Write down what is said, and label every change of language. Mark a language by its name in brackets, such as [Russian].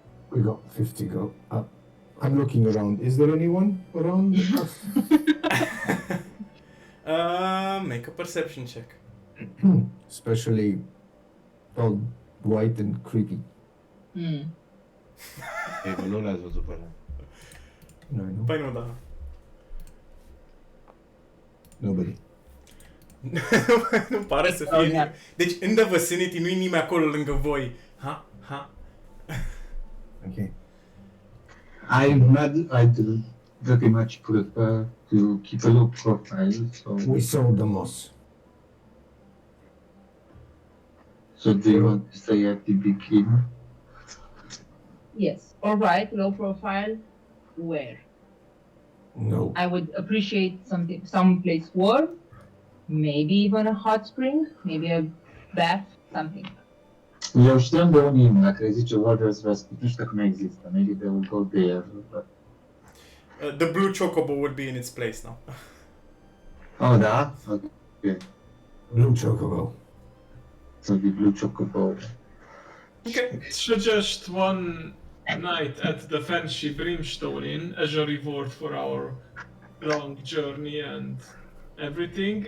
[English] We got 50 go. I'm looking around. Is there anyone around us? Make a perception check. Especially all white and creepy. Hmm. [Romanian] Ei, bă, nu le-ați văzut pe alea. [English] No, no. [Romanian] Păi nu, da. [English] Nobody. [Romanian] Nu pare să fie nimeni. Deci, în [English] the vicinity, [Romanian] nu-i nimeni acolo lângă voi. Ha. [English] Okay. I'd very much prefer to keep a low profile, so... We sold the moss. So do you want to stay at the big inn? Yes. All right. Low profile. Where? No. I would appreciate someplace warm, maybe even a hot spring, maybe a bath, something. [Romanian] Eu știam de un inn, dacă îi zice Warriors West, nu știu dacă nu există, [English] maybe they will go there, but... The blue chocobo would be in its place now. Oh, da? Okay. Blue chocobo. So the blue chocobo. Okay. Suggest one night at the fancy Brimstone Inn as a reward for our long journey and everything.